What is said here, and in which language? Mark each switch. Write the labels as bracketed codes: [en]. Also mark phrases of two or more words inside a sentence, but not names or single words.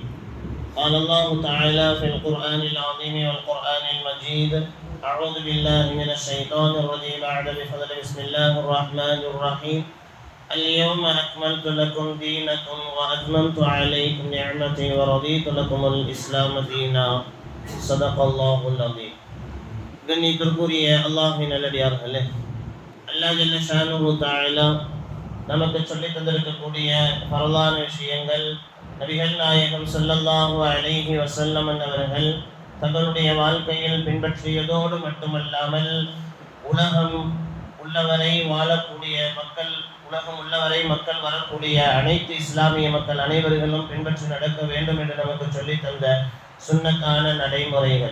[ar] قال الله تعالى في القرآن العظيم والقرآن المجيد: أعوذ بالله من الشيطان الرجيم. بفضل بسم الله الرحمن الرحيم. اليوم أكملت لكم دينكم وأتممت عليكم نعمتي ورضيت لكم الإسلام دينا. صدق الله العظيم. [ta] கண்ணியத்திற்குரிய அல்லாஹ்வின் நல்லடியார்களே, அல்லாஹ் [ar] جل شأنه تعالى [ta] நமக்கு சொல்லித் தந்திருக்கக்கூடிய பரலான விஷயங்கள் நபிகள் நாயகம் [ar] صلى الله عليه وسلم [ta] அவர்கள் தங்களுடைய வாழ்க்கையில் பின்பற்றியதோடு மட்டுமல்லாமல் உலகம் உள்ளவரை மக்கள் வரக்கூடிய அனைத்து இஸ்லாமிய மக்கள் அனைவர்களும் பின்பற்றி நடக்க வேண்டும் என்று நமக்கு சொல்லித் தந்த சுன்னத்தான நடைமுறைகள்.